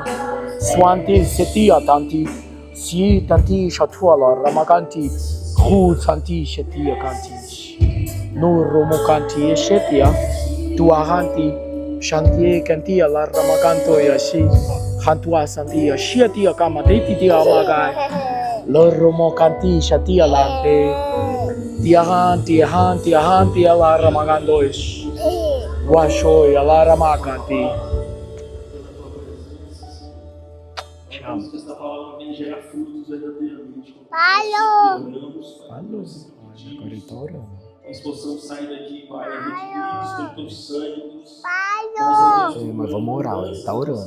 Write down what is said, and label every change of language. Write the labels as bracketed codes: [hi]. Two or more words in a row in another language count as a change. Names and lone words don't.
[pt] Swanti setia tanti, si tanti shatuala ramakanti, hu tanti shetia kanti, nuro mukanti shetia, tuahanti, shantie kantia la ramakanto ya shi, hantua santia shetia kama deiti amagai, loro mukanti shetia lante, tiahanti la ramakandoish, washo ya la ramakanti. A música está falando vem gerar frutos verdadeiramente. Alô. Nós possamos sair daqui, Pai, redimidos pelo teu sangue, Deus. Alô. Mas vamos orar, ele tá orando.